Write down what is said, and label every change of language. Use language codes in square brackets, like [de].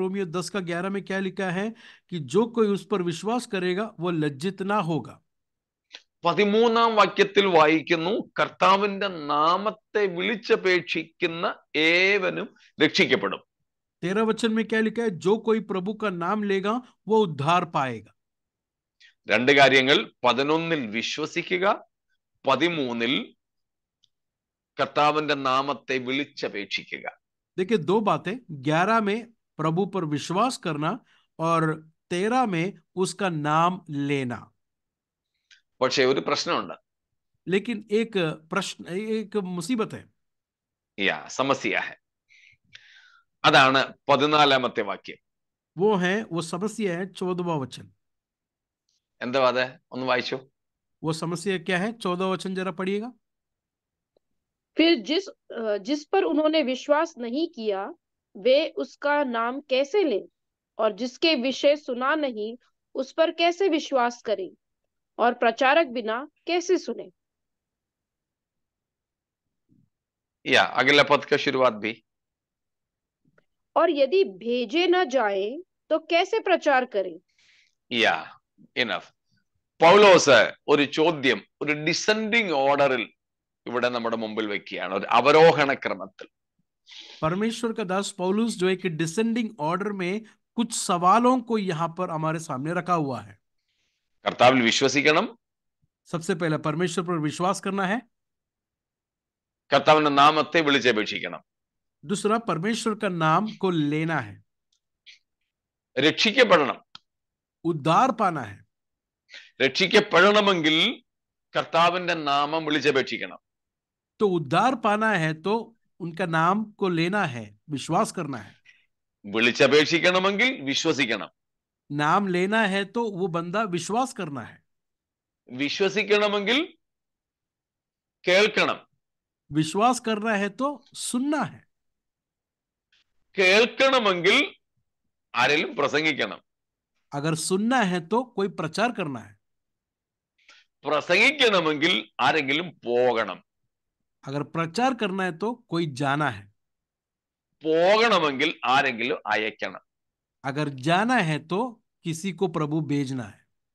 [hi] Romeo 10 का 11 में क्या लिखा है कि जो कोई उस पर विश्वास करेगा वो लज्जित ना होगा. [ml] 13ാം വാക്യത്തിൽ വായിക്കുന്നു, കർത്താവിന്റെ നാമത്തെ വിളിച്ചപേക്ഷിക്കുന്ന ഏവനും രക്ഷിക്കപ്പെടും. [hi] 13 वचन में क्या लिखा है? जो कोई प्रभु का नाम लेगा वो उद्धार पाएगा. [ml] രണ്ട് കാര്യങ്ങൾ, 11ൽ വിശ്വസിക്കുക, 13ൽ കർത്താവിന്റെ നാമത്തെ വിളിച്ചപേക്ഷിക്കുക. [hi] देखिए, दो बातें, 11 में प्रभु पर विश्वास करना और 13 में उसका नाम लेना. [ml] പക്ഷേ ഒരു പ്രശ്നമുണ്ട്. [hi] लेकिन एक प्रश्न, एक मुसीबत है. [ml] സമസ്യ है. അതാണ് 14ാമത്തെ വാക്യം. [hi] वो समस्या है 14वां वचन। [ml] എന്താ അതെ ഒന്ന് വായിച്ചു. [hi] वो समस्या क्या है? 14वां वचन जरा पढ़िएगा। फिर जिस पर उन्होंने विश्वास नहीं किया वे उसका नाम कैसे लें, और जिसके विषय सुना नहीं उस पर कैसे विश्वास करें, और प्रचारक बिना कैसे सुने। या अगला पद का शुरुआत भी. और यदि भेजे न जाएं तो कैसे प्रचार करें। [en] या ഇനഫ്. [ml] പൗലോസ് ഒരു ചോദ്യം ഒരു ഡിസെൻഡിങ് ഓർഡറിൽ ഇവിടെ നമ്മുടെ മുമ്പിൽ വെക്കുകയാണ്, ഒരു അവരോഹണ ക്രമത്തിൽ. [hi] परमेश्वर का दास पौलुस जो एक डिसेंडिंग ऑर्डर में कुछ सवालों को यहाँ पर हमारे सामने रखा हुआ है। [ml] കർത്താവിൽ വിശ്വസിക്കണം, [hi] सबसे पहले परमेश्वर पर विश्वास करना है। [ml] കർത്താവിന്റെ നാമത്തെ വിളിച്ചപേക്ഷിക്കണം. [hi] दूसरा, परमेश्वर का नाम को लेना है। [ml] രക്ഷിക്കപ്പെടണം. [hi] उद्धार पाना है। [ml] രക്ഷിക്കപ്പെടണമെങ്കിൽ കർത്താവിന്റെ നാമം വിളിച്ചപേക്ഷിക്കണം. [hi] तो उद्धार पाना है तो उनका नाम को लेना है, विश्वास करना है। [ml] വിളിച്ചപേക്ഷിക്കണമെങ്കിൽ വിശ്വസിക്കണം. [hi] नाम लेना है तो वो बंदा विश्वास करना है। [ml] വിശ്വസിക്കണമെങ്കിൽ കേൾക്കണം. [hi] विश्वास करना है तो सुनना है। [ml] കേൾക്കണമെങ്കിൽ ആരെങ്കിലും പ്രസംഗിക്കണം. [hi] अगर सुनना है तो कोई प्रचार करना है। [ml] പ്രസംഗിക്കണമെങ്കിൽ ആരെങ്കിലും പോകണം. [hi] अगर प्रचार करना है तो कोई जाना है। [ml] പോകണമെങ്കിൽ ആരെങ്കിലും അയക്കണം. [hi] अगर जाना है तो किसी को प्रभु भेजना है।